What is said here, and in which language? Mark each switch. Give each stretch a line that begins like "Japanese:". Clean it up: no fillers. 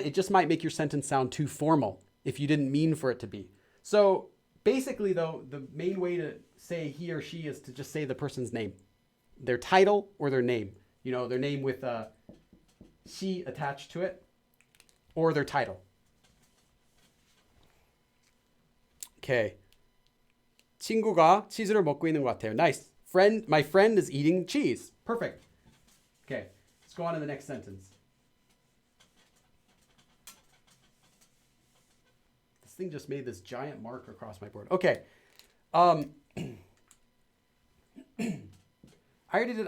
English: It just might make your sentence sound too formal if you didn't mean for it to be. So basically though, the main way to say he or she is to just say the person's name. Their title or their name. You know, their name with she attached to it, or their title. Okay.
Korean: 친구가 치즈를 먹고 있는 것 같아요.
English: Nice. My friend is eating cheese. Perfect. Okay. Let's go on to the next sentence. This thing just made this giant mark across my board. Okay. I already did.